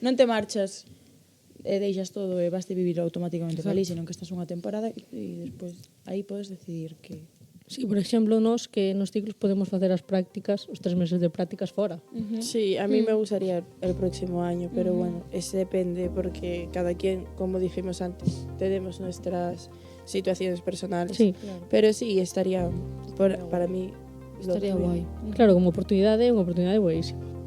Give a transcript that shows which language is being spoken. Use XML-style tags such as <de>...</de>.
<gl>non te marchas e deixas todo e vas a vivir automáticamente feliz, senón que estás unha temporada e despois aí podes decidir que Sí, por exemplo, nos que nos ciclos podemos facer as prácticas, os 3 meses de prácticas fora.</gl> <es>Sí, a mí me gustaría el próximo año, pero bueno, eso depende porque cada quien, como dijimos antes, tenemos nuestras situaciones personales. Sí, Pero sí, estaría, para mí, lo Estaría tuyo. guai.</es> <gl>claro, como oportunidade é unha oportunidade boísima.</gl>